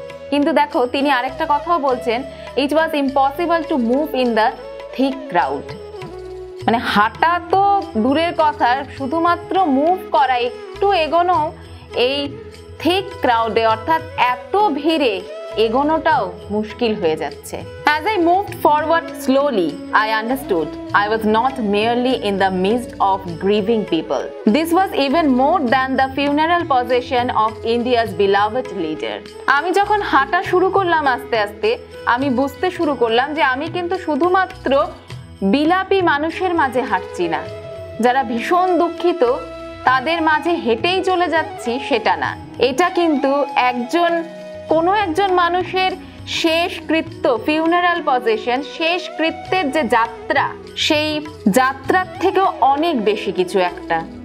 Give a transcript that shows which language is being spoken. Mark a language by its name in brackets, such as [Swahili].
[Bangla] কিন্তু দেখো, তিনি আরেকটা কথাও বলছেন, [English] It was impossible to move in the thick crowd. [Bangla] মানে হাঁটা তো দূরের কথা, শুধুমাত্র মুভ করা, একটু এগোনো এই থিক ক্রাউডে, অর্থাৎ এত ভিড়ে এগোনোটাও মুশকিল হয়ে যাচ্ছে। [English] As I moved forward slowly, I understood I was not merely in the midst of grieving people. This was even more than the funeral procession of India's beloved leader. [Bangla] আমি যখন হাঁটা শুরু করলাম আস্তে আস্তে, আমি বুঝতে শুরু করলাম যে আমি কিন্তু শুধুমাত্র বিলাপী মানুষের মাঝে হাঁটছি না, যারা ভীষণ দুঃখিত তাদের মাঝে হেঁটেই চলে যাচ্ছি সেটা না। এটা কিন্তু কোনো একজন মানুষের শেষকৃত্য, ফিউনারাল প্রসেশন, শেষকৃত্যের যে যাত্রা, সেই যাত্রার থেকেও অনেক বেশি কিছু একটা।